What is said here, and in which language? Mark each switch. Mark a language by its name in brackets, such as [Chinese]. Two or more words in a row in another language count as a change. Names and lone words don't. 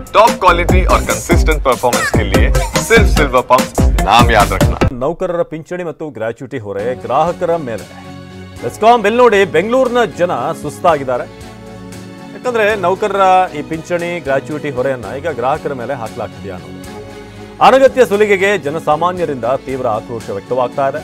[English] top quality [Hindi] और [English] consistent performance [Hindi] के लिए सिर्फ सिल्वर पंप नाम याद रखना। [Kannada] ನೌಕರರ ಪಿಂಚಣಿ ಮತ್ತು ಗ್ರಾಚ್ಯುಟಿ ಹೊರೆ ಗ್ರಾಹಕರ ಮೇಲೆ ಬೆಸ್ಕಾಂ ಬಿಲ್ ನೋಡಿ ಬೆಂಗಳೂರಿನ ಜನ ಸುಸ್ತಾಗಿದ್ದಾರೆ. ಯಾಕಂದ್ರೆ ನೌಕರರ ಈ ಪಿಂಚಣಿ ಗ್ರಾಚ್ಯುಟಿ ಹೊರೆಯನ್ನ ಈಗ ಗ್ರಾಹಕರ ಮೇಲೆ ಹಾಕಲಾಗ್ತಿದೆಯಾ ಅನ್ನೋದು ಅನಗತ್ಯ ಸುಲಿಗೆಗೆ ಜನಸಾಮಾನ್ಯರಿಂದ ತೀವ್ರ ಆಕ್ರೋಶ ವ್ಯಕ್ತವಾಗ್ತಾ ಇದೆ.